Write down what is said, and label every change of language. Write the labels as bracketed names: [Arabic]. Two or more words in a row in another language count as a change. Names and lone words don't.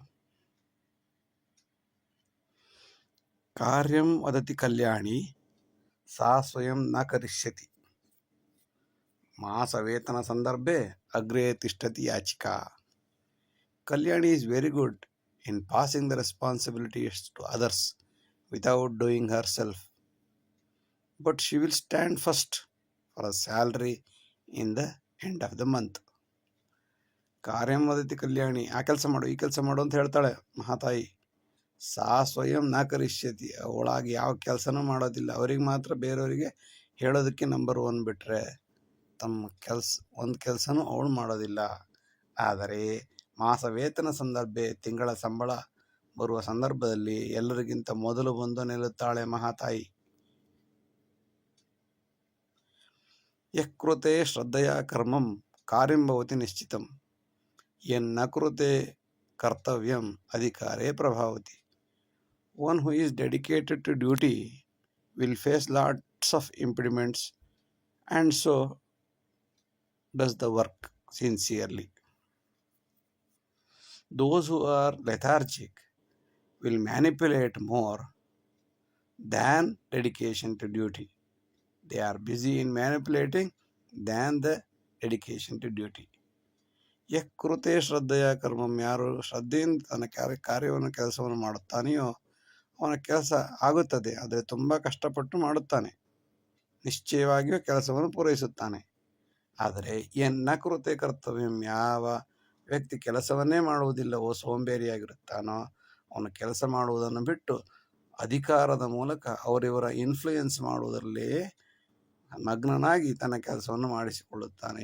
[Sanskrit] ಕಾರ್ಯಂ ವದತಿ ಕಲ್ಯಾಣಿ ಸಾ ಸ್ವಯಂ ನ ಕರಿಷ್ಯತಿ, ಮಾಸವೇತನ ಸಂದರ್ಭೆ ಅಗ್ರೇ ತಿಷ್ಠತಿ ಯಾಚಿಕಾ. [English] ಕಲ್ಯಾಣಿ is very good in passing the responsibilities to others without doing herself, but she will stand first for a salary in the end of the month. [Sanskrit] ಕಾರ್ಯಂ ವದತಿ ಕಲ್ಯಾಣಿ, [Kannada] ಆ ಕೆಲಸ ಮಾಡು, ಈ ಕೆಲಸ ಮಾಡು ಅಂತ ಹೇಳ್ತಾಳೆ ಮಹಾತಾಯಿ. [Sanskrit] ಸಾ ಸ್ವಯಂ ನ ಕರಿಷ್ಯತಿ, [Kannada] ಅವಳಾಗಿ ಯಾವ ಕೆಲಸನೂ ಮಾಡೋದಿಲ್ಲ. ಅವ್ರಿಗೆ ಮಾತ್ರ ಬೇರೆಯವರಿಗೆ ಹೇಳೋದಕ್ಕೆ ನಂಬರ್ 1 ಬಿಟ್ಟರೆ ತಮ್ಮ ಒಂದು ಕೆಲಸನೂ ಅವಳು ಮಾಡೋದಿಲ್ಲ. ಆದರೆ [Sanskrit] ಮಾಸ ವೇತನ ಸಂದರ್ಭ, [Kannada] ತಿಂಗಳ ಸಂಬಳ ಬರುವ ಸಂದರ್ಭದಲ್ಲಿ ಎಲ್ಲರಿಗಿಂತ ಮೊದಲು ಬಂದು ನಿಲ್ಲುತ್ತಾಳೆ ಮಹಾತಾಯಿ. [Sanskrit] ಯಕೃತೆ ಶ್ರದ್ಧೆಯ ಕರ್ಮಂ ಕಾರ್ಯಂ ಭವತಿ ನಿಶ್ಚಿತಂ, ಯನ್ನ ಕೃತೆ ಕರ್ತವ್ಯಂ ಅಧಿಕಾರೇ ಪ್ರಭಾವತಿ. [English] One who is dedicated to duty will face lots of impediments and so does the work sincerely. Those who are lethargic will manipulate more than dedication to duty. They are busy in manipulating than the dedication to duty. [Sanskrit] ಯಕೃತೆ ಶ್ರದ್ಧೆಯ ಕರ್ಮಂ, [Kannada] ಯಾರು ಶ್ರದ್ಧೆಯಿಂದ ತನ್ನ ಕಾರ್ಯವನ್ನು ಕೆಲಸವನ್ನು ಮಾಡುತ್ತಾನೆಯೋ ಅವನ ಕೆಲಸ ಆಗುತ್ತದೆ. ಆದರೆ ತುಂಬ ಕಷ್ಟಪಟ್ಟು ಮಾಡುತ್ತಾನೆ, ನಿಶ್ಚಯವಾಗಿಯೂ ಕೆಲಸವನ್ನು ಪೂರೈಸುತ್ತಾನೆ. ಆದರೆ [Sanskrit] ಎನ್ನ ಕೃತೆ ಕರ್ತವ್ಯಂ, [Kannada] ಯಾವ ವ್ಯಕ್ತಿ ಕೆಲಸವನ್ನೇ ಮಾಡುವುದಿಲ್ಲವೋ ಸೋಂಬೇರಿಯಾಗಿರುತ್ತಾನೋ ಅವನು ಕೆಲಸ ಮಾಡುವುದನ್ನು ಬಿಟ್ಟು ಅಧಿಕಾರದ ಮೂಲಕ ಅವರಿವರ ಇನ್ಫ್ಲೂಯೆನ್ಸ್ ಮಾಡುವುದರಲ್ಲೇ ಮಗ್ನನಾಗಿ ತನ್ನ ಕೆಲಸವನ್ನು ಮಾಡಿಸಿಕೊಳ್ಳುತ್ತಾನೆ.